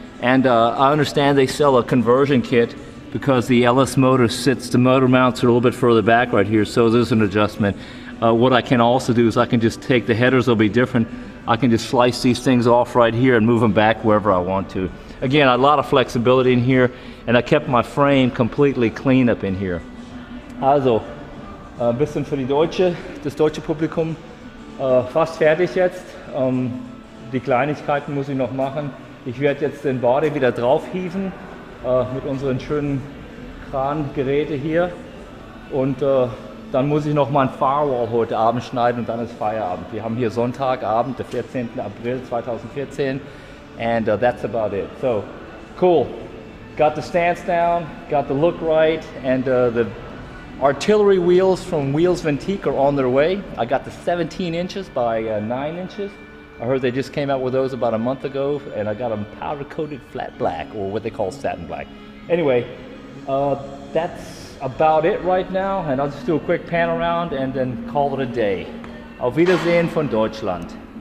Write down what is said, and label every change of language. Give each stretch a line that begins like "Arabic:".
English: And I understand they sell a conversion kit because the LS motor sits, the motor mounts are a little bit further back right here, so there's an adjustment. What I can also do is I can just take, the headers will be different, I can just slice these things off right here and move them back wherever I want to. Again, a lot of flexibility in here, and I kept my frame completely clean up in here.
German: Also, ein bisschen für die das deutsche Publikum, fast fertig jetzt. Die Kleinigkeiten muss ich noch machen. Ich werde jetzt den Body wieder drauf hieven mit unseren schönen Krangeräte hier, und dann muss ich noch mal ein Firewall heute Abend schneiden und dann ist Feierabend. Wir haben hier Sonntagabend, der 14.
English: April 2014, and that's about it. So, cool. Got the stance down, got the look right, and the artillery wheels from Wheels Ventique are on their way. I got the 17 inches by 9 inches. I heard they just came out with those about a month ago, and I got them powder coated flat black, or what they call satin black. Anyway, that's about it right now, and I'll just do a quick pan around and then call it a day.
German: Auf Wiedersehen von Deutschland.